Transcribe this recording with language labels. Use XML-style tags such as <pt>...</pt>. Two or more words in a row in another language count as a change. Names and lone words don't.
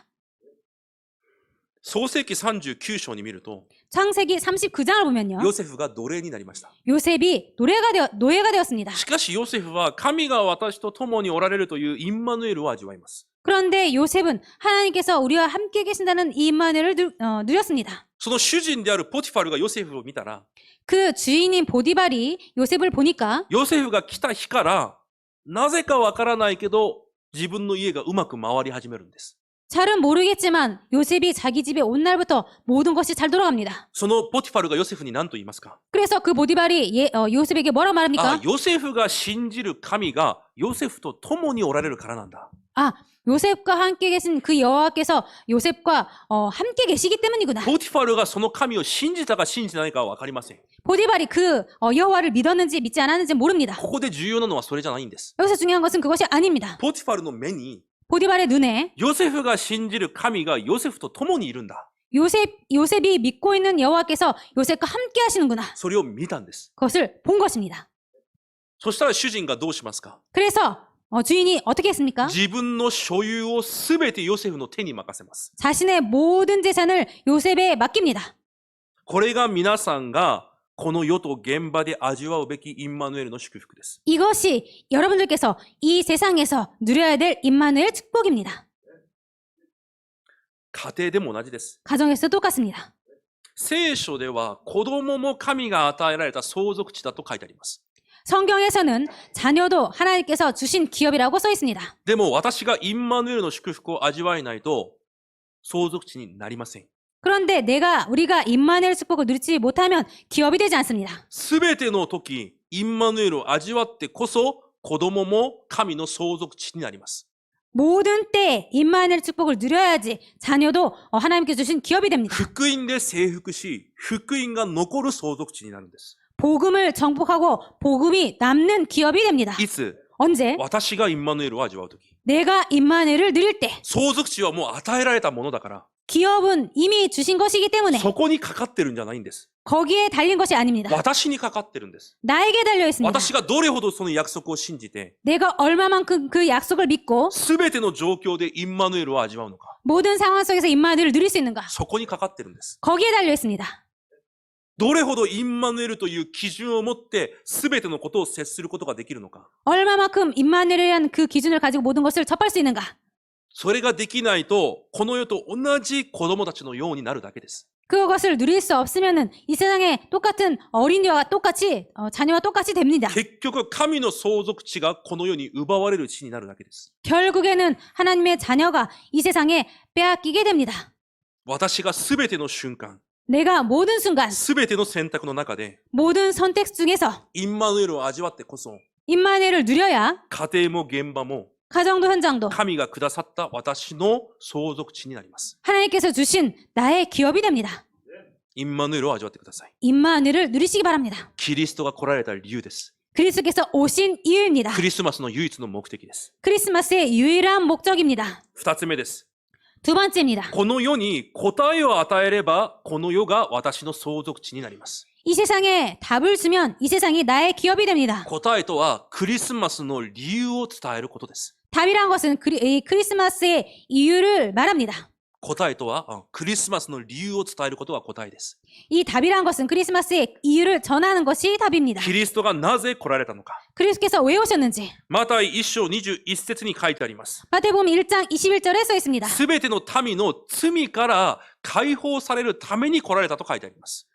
<ja>創世記39章に見ると、</ja> <ko>창세기 39장을 보면요.</ko> <ja>ヨセフが奴隷になりました。</ja> <ko>요셉이 노예가 되었습니다.</ko> <ja>しかしヨセフは神が私と共におられるというインマヌエルを味わいます。</ja> <ko>그런데 요셉은 하나님께서 우리와 함께 계신다는 이 임마누엘을 누렸습니다.</ko> <ja>その主人であるポティファルがヨセフを見たら、</ja> <ko>그 주인인 보디발이 요셉을 보니까</ko> <ja>ヨセフが来た日から、なぜかわからないけど、自分の家がうまく回り始めるんです。</ja> <ko>잘은 모르겠지만 요셉이 자기 집에 온 날부터 모든 것이 잘 돌아갑니다.</ko> <ja>そのポティファルがヨセフに何と言いますか。</ja> <ko>그래서 그 보디발이 요셉에게 뭐라 말합니까?</ko> <ja>ヨセフが信じる神がヨセフと共におられるからなんだ。</ja> <ko>요셉과 함께 계신 그 여호와께서 요셉과 함께 계시기 때문이구나.</ko> <ja>ポティファルがその神を信じたか信じてないかはわかりません。</ja> <ko>보디발이 그 여호와를 믿었는지 믿지 않았는지 모릅니다.</ko> <ja>ここで重要なのはそれじゃないんです。</ja> <ko>여기서 중요한 것은 그것이 아닙니다.</ko> <ja>ポティファルの目に</ja> <ko>보디발의 눈에</ko> <ja>ヨセフが信じる神がヨセフと共にいるんだ。</ja> <ko>요셉이 믿고 있는 여호와께서 요셉과 함께 하시는구나.</ko> <ja>それを見たんです。</ja> <ko>그것을 본 것입니다.</ko> <ja>そしたら主人がどうしますか。</ja> <ko>그래서 주인이 어떻게 했습니까?</ko> <ja>自分の所有をすべてヨセフの手に任せます。</ja> <ko>자신의 모든 재산을 요셉에 맡깁니다.</ko> <ja>これが皆さんがこの世と現場で味わうべきインマヌエルの祝福です。</ja> <ko>이것이 여러분들께서 이 세상에서 누려야 될 임마누엘 축복입니다.</ko> <ja>家庭でも同じです。</ja> <ko>가정에서 똑같습니다.</ko> <ja>聖書では子供も神が与えられた相続地だと書いてあります。</ja> <ko>성경에서는 자녀도 하나님께서 주신 기업이라고 써 있습니다.</ko> <ja>でも私がインマヌエルの祝福を味わえないと相続地になりません。</ja> <ko>그런데 우리가 임마누엘 축복을 누리지 못하면 기업이 되지 않습니다.</ko> <ja>すべての時、インマヌエルを味わってこそ子供も神の相続地になります。</ja> <ko>모든 때에 임마누엘 축복을 누려야지 자녀도 하나님께 주신 기업이 됩니다.</ko> <ja>福音で征服し、福音が残る相続地になるんです。</ja> <ko>복음을 정복하고 복음이 남는 기업이 됩니다.</ko> <ja>いつ</ja> <ko>언제?</ko> <ja>私がインマヌエルを味わう時。</ja> <ko>내가 임마누엘을 누릴 때.</ko> <ja>相続地はもう与えられたものだから、</ja> <ko>기업은 이미 주신 것이기 때문에</ko> <ja>そこにかかってるんじゃないんです。</ja> <ko>거기에 달린 것이 아닙니다.</ko> <ja>私にかかってるんです。</ja> <ko>나에게 달려 있습니다.</ko> <ja>私がどれほどその約束を信じて、</ja> <ko>내가 얼마만큼 그 약속을 믿고</ko> <ja>すべての状況でインマヌエルを味わうのか、</ja> <ko>모든 상황 속에서 임마누엘을 누릴 수 있는가?</ko> <ja>そこにかかってるんです。</ja> <ko>거기에 달려 있습니다.</ko> <ja>どれほどインマヌエルという基準を持ってすべてのことを接することができるのか。</ja> <ko>얼마만큼 임마누엘이라는 그 기준을 가지고 모든 것을 접할 수 있는가?</ko> <ja>それができないと、この世と同じ子供たちのようになるだけです。</ja> <ko>그것을 누릴 수 없으면은 이 세상에 똑같은 어린이와 똑같이 자녀와 똑같이 됩니다.</ko> <ja>結局、神の相続地がこの世に奪われる地になるだけです。</ja> <ko>결국에는 하나님의 자녀가 이 세상에 빼앗기게 됩니다.</ko> <ja>私がすべての瞬間、</ja> <ko>내가 모든 순간,</ko> <ja>すべての選択の中で、</ja> <ko>모든 선택 중에서</ko> <ja>インマヌエルを味わってこそ、</ja> <ko>임마누엘을 누려야</ko> <ja>家庭も現場も</ja> <ko>가정도 현장도</ko> <ja>神がくださった私の相続地になります。</ja> <ko>하나님께서 주신 나의 기업이 됩니다.</ko> <ja>インマヌエルを味わってください。</ja> <ko>임마누엘을 누리시기 바랍니다.</ko> <ja>キリストが来られた理由です。</ja> <ko>그리스도께서 오신 이유입니다.</ko> <ja>クリスマスの唯一の目的です。</ja> <ko>크리스마스의 유일한 목적입니다.</ko> <ja>二つ目です。</ja> <ko>두 번째입니다.</ko> <ja>この世に答えを与えれば、この世が私の相続地になります。</ja> <ko>이 세상에 답을 주면 이 세상이 나의 기업이 됩니다.</ko> <ja>答えとは、クリスマスの理由を伝えることです。</ja> <ko>답이란 것은 이 크리스마스의 이유를 말합니다.</ko> <ja>答えとは、クリスマスの理由を伝えることが答えです。</ja> <ko>이 답이란 것은 크리스마스의 이유를 전하는 것이 답입니다.</ko> <ja>キリストがなぜ来られたのか。</ja> <ko>그리스도께서 왜 오셨는지</ko> <ja>マタイ1章21節に書いてあります。</ja> <ko>마태복음 1장 21절에 써 있습니다.</ko> <ja>すべての民の罪から解放されるために来られたと書いてあります。</ja>